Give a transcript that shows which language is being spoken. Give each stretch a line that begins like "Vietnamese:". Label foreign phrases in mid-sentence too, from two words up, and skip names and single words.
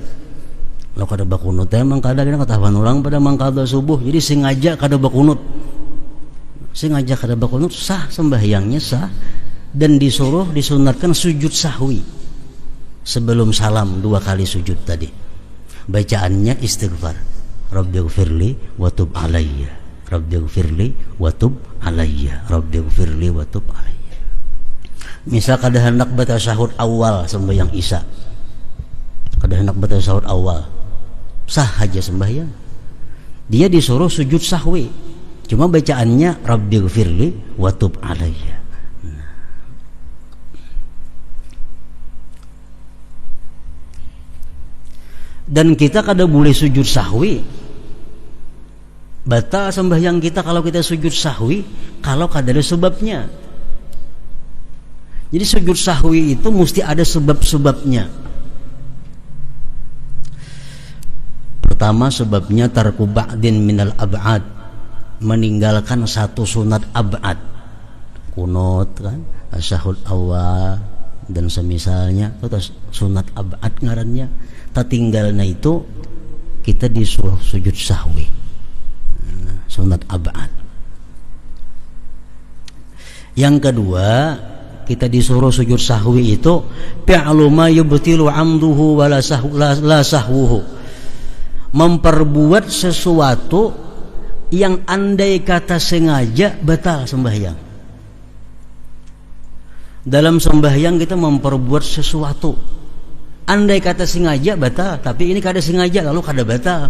Banjar: Lo kada bakunut teh mangkada kena katahuan orang pada mangkada subuh, jadi sengaja kada bakunut. Sengaja kada bakunut sah, sembahyangnya sah, dan disuruh disunatkan sujud sahwi sebelum salam, 2 kali sujud tadi. Bacaannya istighfar,
Arabic: رب اغفر لي وتب علي، رب اغفر لي وتب علي، رب اغفر لي وتب علي.
Banjar: Misal kada hendak baca tasyahud awal sembahyang Isya, kada hendak baca tasyahud awal, sah aja sembahyang. Dia disuruh sujud sahwi, cuma bacaannya
Arabic: رب اغفر لي وتب علي.
Banjar: Dan kita kada boleh sujud sahwi, batal sembahyang kita kalau kita sujud sahwi kalau kada ada sebabnya. Jadi sujud sahwi itu mesti ada sebab-sebabnya. Pertama, sebabnya
Arabic: ترك بعض من الأبعاض,
Banjar: meninggalkan satu sunat ab'ad, kunut kan, tasyahud awal dan semisalnya, atau sunat ab'ad ngarannya. Tinggalnya itu kita disuruh sujud sahwi, sunat ab'ad. Yang kedua, kita disuruh sujud sahwi itu
Arabic: فعل ما يبطل عمده ولا سهوه,
Banjar: memperbuat sesuatu yang andai kata sengaja batal sembahyang. Dalam sembahyang kita memperbuat sesuatu Andai kata sengaja batal, tapi ini kada sengaja lalu kada batal.